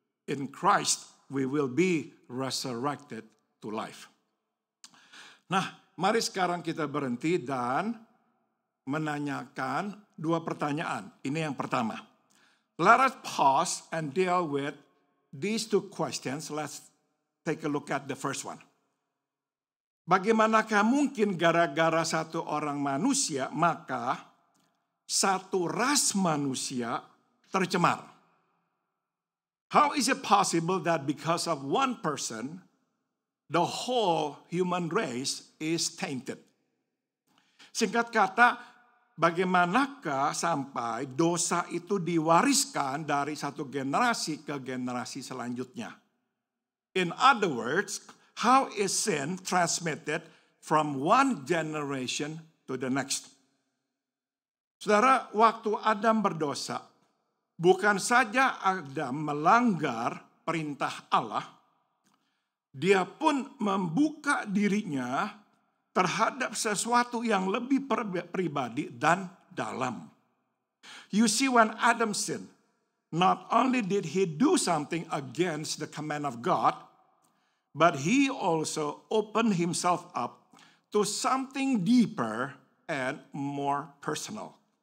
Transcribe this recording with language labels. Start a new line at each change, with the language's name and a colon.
English: In Christ, we will be resurrected to life.
Indonesian: Nah, mari sekarang kita berhenti dan menanyakan dua pertanyaan. Ini yang pertama.
English: Let us pause and deal with these two questions. Let's take a look at the first one.
Indonesian: Bagaimanakah mungkin gara-gara satu orang manusia, maka satu ras manusia tercemar?
English: How is it possible that because of one person, the whole human race is tainted?
Indonesian: Singkat kata, bagaimanakah sampai dosa itu diwariskan dari satu generasi ke generasi selanjutnya?
English: In other words, how is sin transmitted from one generation to the next?
Indonesian: Saudara, waktu Adam berdosa, bukan saja Adam melanggar perintah Allah, dia pun membuka dirinya terhadap sesuatu yang lebih pribadi dan dalam.
English: You see, when Adam sinned, not only did he do something against the command of God, but he also opened himself up to something deeper and more personal.